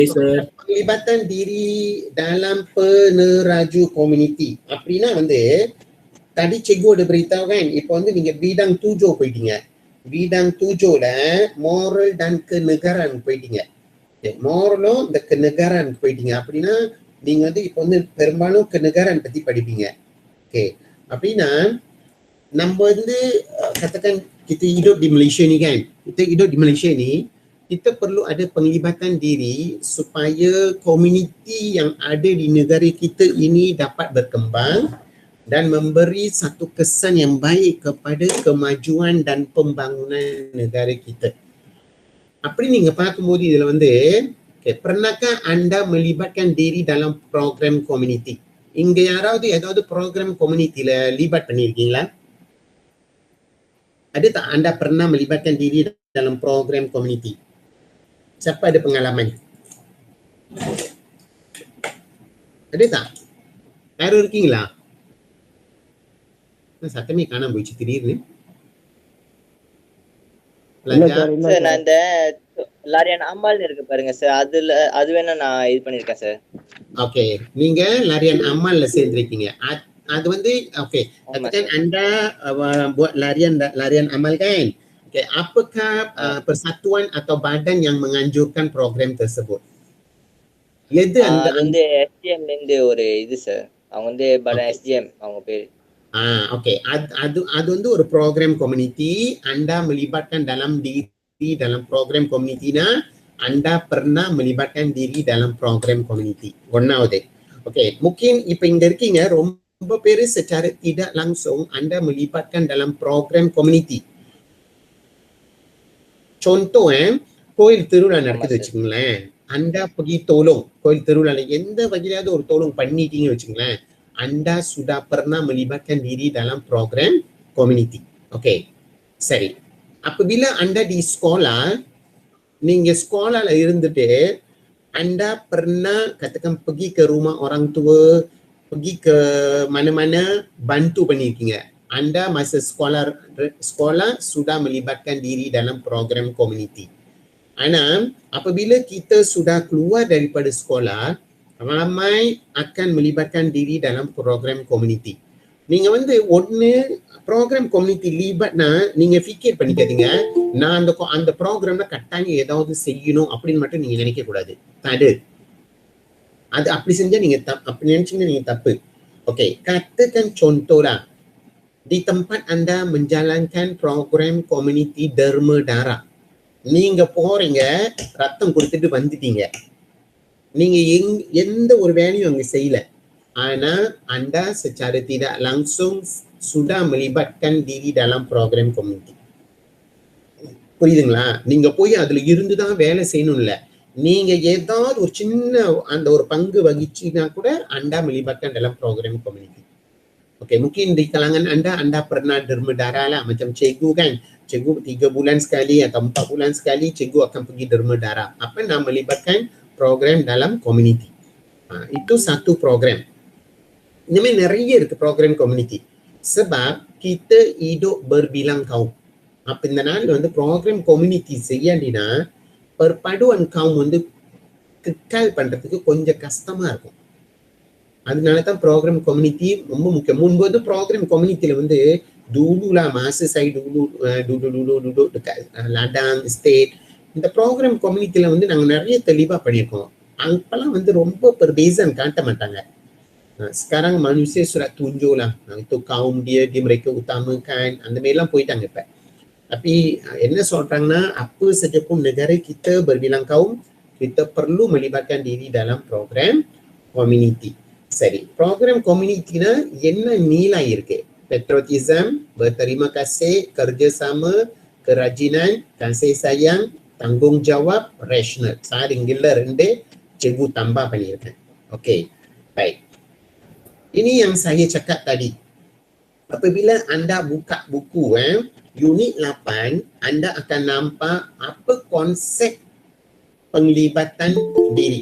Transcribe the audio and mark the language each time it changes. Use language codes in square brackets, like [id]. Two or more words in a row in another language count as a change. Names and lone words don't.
[en] sir. [ms] Penglibatan diri dalam peneraju komuniti. அப்படின்னா tadi cikgu ada beritahu kan, [ta] இப்போ நீங்க bidang 7 போயிட்டீங்க. [ms] bidang 7ல moral dan kenegaraan போயிட்டீங்க. [ta] மோரலும் இந்த kenegaraan போயிட்டீங்க. அப்படின்னா நீங்க இப்போ பெரும்பாலும் kenegaraan பத்தி படிப்பீங்க. ஓகே, அப்படின்னா நம்ம [ms] katakan kita hidup di Malaysia ni kan. Kita hidup di Malaysia ni, kita perlu ada penglibatan diri supaya komuniti yang ada di negara kita ini dapat berkembang dan memberi satu kesan yang baik kepada kemajuan dan pembangunan negara kita. [ta] அப்படி நீங்க பார்க்கும்போது இதுல [ms] pernahkah anda melibatkan diri dalam program komuniti? [ta] இங்க யாராவது ஏதாவது [ms] program komunitiல [ta] libat பண்ணிருக்கீங்களா? [ms] Ada tak anda pernah melibatkan diri dalam program komuniti? Siapa ada pengalaman? Ada tak? [ta] Yaru இருக்கீங்களா? சத்தமே காணாம போயிடுச்சு திடீர்னு. சார் நான் இந்த [ms] larian amal [ta] இருக்கு பாருங்க சார், அது வேணா நான் இது பண்ணிருக்கேன் சார். ஓகே, நீங்க [ms] larian amal [ta] சேர்ந்திருக்கீங்க. [ms] அது okey, katakan anda buat larian amal kan. Okey, apakah persatuan atau badan yang menganjurkan program tersebut? [ta] எது அந்த SGM ல இருந்து ஒரு இது சார், அவங்க badan SGM அவங்க பேரு. Okey, அது ஒரு [en] program community. [ms] Anda melibatkan dalam diri dalam [en] program community [ms] na, anda pernah melibatkan diri dalam [en] program community. [ms] ஒண்ணாவது. Okey, mungkin [ta] இப்ப இங்க இருக்கீங்க, ரொம்ப பேரு [ms] secara tidak langsung anda melibatkan dalam [en] program community. [ta] Contoh கோயில் திருவிழா நடக்குது வச்சுக்கோங்களேன், [ms] anda pergi tolong [ta] கோயில் திருவிழால எந்த வகையிலாவது ஒரு tolong பண்ணிட்டீங்கன்னு வச்சுக்கோங்களேன், [ms] anda sudah pernah melibatkan diri dalam [en] program community. [ms] Okey, சரி. apabila anda di sekolah, நீங்க sekolahல இருந்துட்டு anda pernah katakan pergi ke rumah orang tua, pergi ke mana-mana bantu பண்ணிருக்கீங்க. Anda masa sekolah sudah melibatkan diri dalam [en] program community. [ms] Ana apabila kita sudah keluar daripada sekolah, ramai akan melibatkan diri dalam [en] program community. [ta] நீங்க ஒண்ணு [en] program community [ta] libatனா நீங்க fikir பண்ணிக்காதீங்க, நான் அந்த ப்ரோக்ராம்ல கட்டாயம் ஏதாவது செய்யணும் அப்படின்னு மட்டும் நீங்க நினைக்க கூடாது. அது அப்படி செஞ்சா நீங்க அப்படி நினைச்சீங்கன்னா நீங்க தப்பு. [ms] Okey, katakan contoh lah, di tempat anda menjalankan [en] program community [ms] derma darah, [ta] நீங்க போறீங்க, ரத்தம் கொடுத்துட்டு வந்துட்டீங்க, நீங்க எந்த ஒரு வேலையும் அங்க செய்யல, ஆனா [ms] anda secara tidak langsung sudah melibatkan diri dalam [en] program community. [ta] புரியுதுங்களா? நீங்க போய் அதுல இருந்துதான் வேலை செய்யணும் இல்ல, நீங்க ஏதாவது ஒரு சின்ன அந்த ஒரு பங்கு வகிச்சீங்கன்னா கூட [ms] anda melibatkan dalam [en] program community. [ms] Okey, mungkin di kalangan anda pernah derma darah lah, macam cikgu kan, cikgu 3 bulan sekali atau 4 bulan sekali cikgu akan pergi derma darah. Apa nama melibatkan program dalam community. Itu satu program. Ini memang [ta] நிறைய இருக்கு [en] program community. [ms] Sebab kita hidup berbilang kaum. [ta] அப்ப இந்த நாள் [en] program community [ta] செய்யண்டினா [ms] perpaduan kaum kekal [ta] பண்றதுக்கு கொஞ்சம் கஷ்டமா இருக்கும். அதனாலதான் [en] program community [ta] ரொம்ப முக்கியம். முன்பு [en] program communityல [ms] dulu lah, masa saya dulu dekat ladang estate, [ta] இந்த [en] program communityல [ta] நாங்க நிறைய தெளிவா பண்ணியிருக்கோம். அப்பெல்லாம் ரொம்ப perbezaan காட்ட மாட்டாங்க. [ms] Sekarang manusia sudah tunjuk lah, itu kaum dia mereka utamakan, [ta] அந்த மாதிரிலாம் போயிட்டாங்க இப்ப. Tapi என்ன சொல்றாங்கன்னா, [ms] apa saja pun negara kita berbilang kaum, kita perlu melibatkan diri dalam [en] program community. [ta] சரி, [en] program community-னா [ta] என்ன nilai இருக்கு? [ms] Patriotism, berterima kasih, kerjasama, kerajinan, kasih sayang, tanggungjawab, rational. Saya inggillah rendah cikgu tambah பண்ணியிருக்கேன். Okey, baik. Ini yang saya cakap tadi. Apabila anda buka buku unit 8, anda akan nampak apa konsep penglibatan diri.